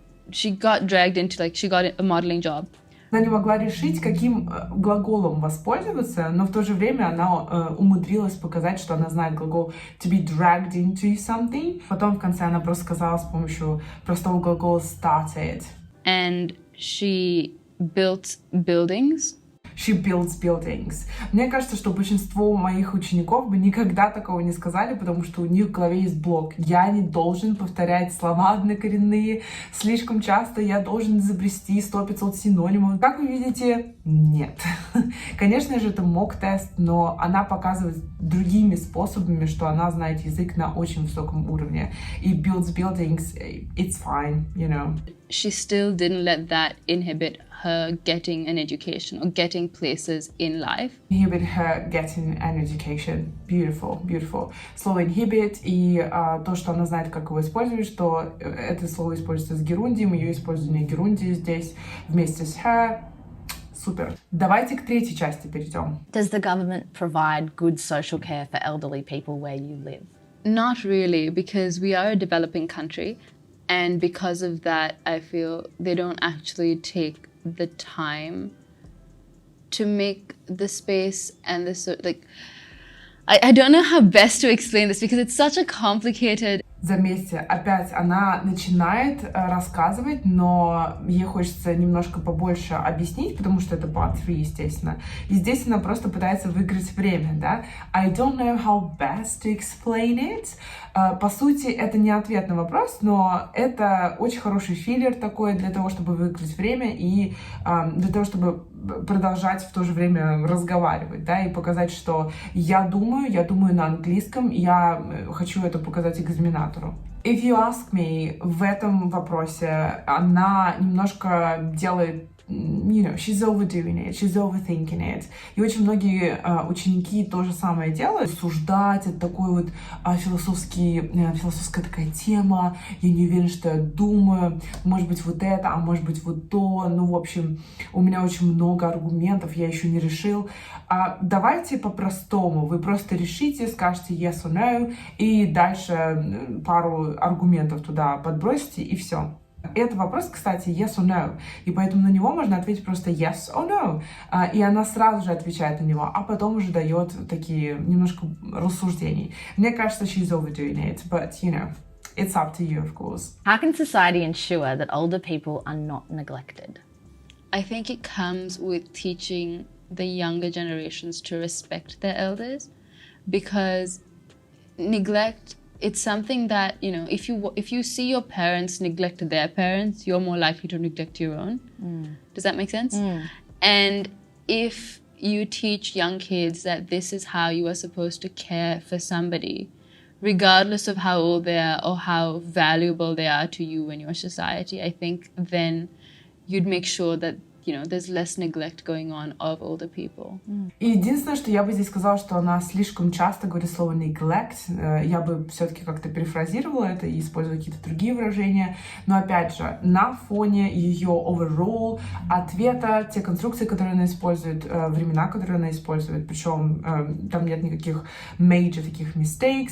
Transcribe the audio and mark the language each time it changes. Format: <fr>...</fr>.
<en>She got dragged into, like, she got a modeling job.</en> <ru>Она не могла решить, каким глаголом воспользоваться, но в то же время она умудрилась показать, что она знает глагол</ru> <en>to be dragged into something.</en> <ru>Потом в конце она просто сказала с помощью простого глагола started.</ru> <en>And she built buildings. She builds buildings.</en> <ru>Мне кажется, что большинство моих учеников бы никогда такого не сказали, потому что у них в голове есть блок. Я не должен повторять слова однокоренные слишком часто, я должен изобрести 100-500 синонимов. Как вы видите, нет. Конечно же, это mock-тест, но она показывает другими способами, что она знает язык на очень высоком уровне. И</ru> <en>builds buildings, it's fine, you know. She still didn't let that inhibit her getting an education or getting places in life. Inhibit her getting an education. Beautiful, beautiful.</en> <ru>Слово inhibit и то, что она знает, как его использовать, что это слово используется с герундием, ее использование герундии здесь вместе с her. Супер. Давайте к третьей части перейдем.</ru> <en>Does the government provide good social care for elderly people where you live? Not really, because we are a developing country, and because of that, I feel they don't actually take the time to make the space and the I don't know how best to explain this because it's such a complicated.</en> <ru>Заметьте, опять она начинает рассказывать, но ей хочется немножко побольше объяснить, потому что это part 3, естественно. И здесь она просто пытается выиграть время, да?</ru> <en>I don't know how best to explain it.</en> <ru>По сути, это не ответ на вопрос, но это очень хороший филлер такой для того, чтобы выиграть время и для того, чтобы продолжать в то же время разговаривать, да, и показать, что я думаю на английском, я хочу это показать экзаменатору.</ru> <en>If you ask me,</en> <ru>в этом вопросе она немножко делает,</ru> <en>you know, she's overdoing it, she's overthinking it.</en> <ru>И очень многие ученики то же самое делают. Суждать, это такой вот философская такая тема, я не уверена, что я думаю, может быть вот это, а может быть вот то, ну, в общем, у меня очень много аргументов, я еще не решил. Давайте по-простому, вы просто решите, скажете</ru> <en>yes or no,</en> <ru>и дальше пару аргументов туда подбросите, и все. Это вопрос, кстати,</ru> <en>yes or no,</en> <ru>и поэтому на него можно ответить просто yes or no, и она сразу же отвечает на него, а потом уже дает такие немножко рассуждений. Мне кажется,</ru> <en>she's overdoing it, but, you know, it's up to you, of course. How can society ensure that older people are not neglected? I think it comes with teaching the younger generations to respect their elders, because neglect, it's something that, you know, if you see your parents neglect their parents, you're more likely to neglect your own. Does that make sense? And if you teach young kids that this is how you are supposed to care for somebody, regardless of how old they are or how valuable they are to you in your society, I think then you'd make sure that, you know, there's less neglect going on of older people.</en> <ru>И единственное, что я бы здесь сказала, что она слишком часто говорит слово neglect. Я бы все-таки как-то перефразировала это и использовала какие-то другие выражения. Но опять же, на фоне ее overall ответа, те конструкции, которые она использует, времена, которые она использует, причем там нет никаких major таких mistakes.</ru>